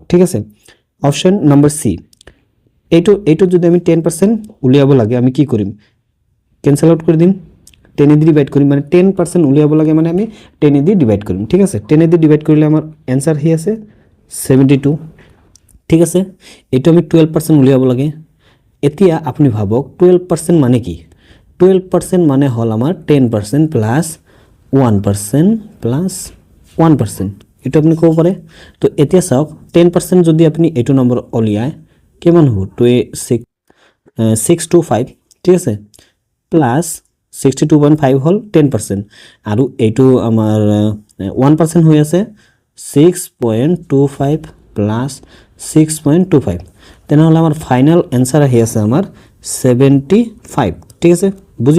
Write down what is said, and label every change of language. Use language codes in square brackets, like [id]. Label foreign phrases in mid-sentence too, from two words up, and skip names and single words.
[as] ঠিক আছে, অপশন নম্বৰ সি এইটো যদি আমি 10% উলিয়াব লাগে আমি কি কৰিম [en] cancel out [as] কৰি দিম, 10 দি ডিভাইড কৰিম, মানে 10% উলিয়াব লাগে মানে আমি 10 দি ডিভাইড কৰিম। ঠিক আছে, 10 দি ডিভাইড কৰিলে আমাৰ आंसर হি আছে 72 ঠিক আছে এইটো আমি 12% উলিয়াব লাগে এতিয়া আপুনি ভাবক 12% মানে কি 12% মানে হল আমাৰ 10% প্লাস 1% প্লাস 1% এটা আপনি কব পারে তো এতিয়া চাওক 10% যদি আপনি এটো নম্বৰ উলিয়ায় কিমান হ'ব 625 ঠিক আছে প্লাস 62.5 হল 10% আৰু এইটো আমাৰ 1% হৈ আছে 6.25 প্লাস 6.25 তেনেহলে আমাৰ [en] final answer [as] আহি আছে আমাৰ 75 ঠিক আছে বুজি